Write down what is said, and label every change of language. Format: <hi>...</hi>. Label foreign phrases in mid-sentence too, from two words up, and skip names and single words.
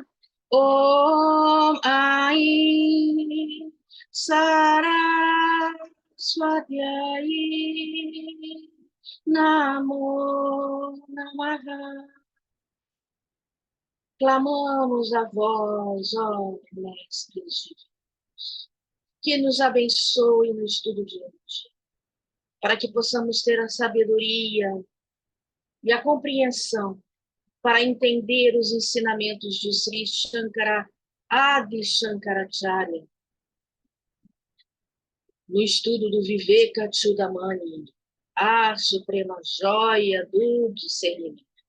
<sa>Om Aim Saraswatyaye Namo Namaha.</sa> <pt>Clamamos a vós, ó mestres divinos, que nos abençoe no estudo de hoje, para que possamos ter a sabedoria e a compreensão para entender os ensinamentos de Sri Shankara Adi Shankaracharya, no estudo do Viveka Chudamani, a suprema joia do discernimento.</pt>